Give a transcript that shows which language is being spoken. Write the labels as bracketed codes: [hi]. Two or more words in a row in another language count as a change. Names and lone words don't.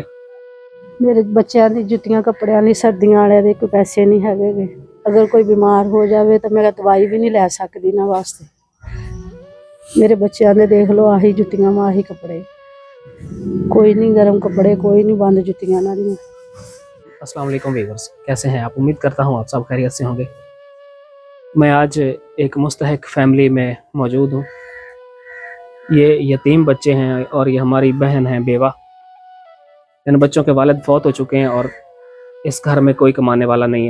[pa] ਮੇਰੇ ਬੱਚੋਂ ਕੀ ਜੁੱਤੀਆਂ ਕਪੜੀਆਂ ਨਹੀਂ ਸਰਦੀਆਂ ਵਾਲੇ ਦੇ ਕੋਈ ਪੈਸੇ ਨਹੀਂ ਹੈਗੇ। ਅਗਰ ਕੋਈ ਬੀਮਾਰ ਹੋ ਜਾਏ ਤੋ ਮੈਂ ਦਵਾਈ ਭੀ ਨਹੀਂ ਲੈ ਸਕਦੀ ਨਾ ਵਾਸਤੇ। ਮੇਰੇ ਬੱਚੋਂ ਨੇ ਦੇਖ ਲਓ ਆਹੀ ਜੁੱਤੀਆਂ ਆਹੀ ਕੱਪੜੇ ਕੋਈ ਨਹੀਂ ਗਰਮ ਕੱਪੜੇ ਕੋਈ ਨਹੀਂ ਬੰਦ ਜੁੱਤੀਆਂ ਨਾ। [ur] السلام علیکم ویورز, کیسے ہیں آپ? امید کرتا ہوں آپ سب خیریت سے ہونگے میں آج ایک مستحق فیملی میں موجود ہوں. یہ یتیم بچے ہیں اور یہ ہماری بہن ہے بیوہ. ان بچوں کے والد فوت ہو چکے ہیں اور اس گھر میں کوئی کمانے والا نہیں ہے.